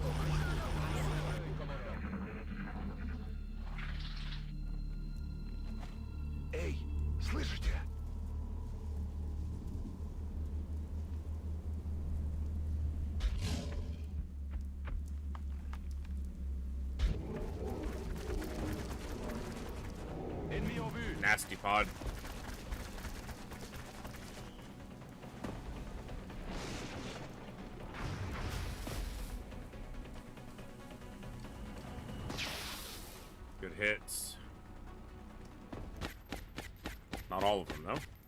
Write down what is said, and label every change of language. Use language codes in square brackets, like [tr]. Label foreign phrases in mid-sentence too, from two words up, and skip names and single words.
[ru] Эй, слышите? [fr] Ennemi en vue. [en] Nasty pod. Good hits. Not all of them, though.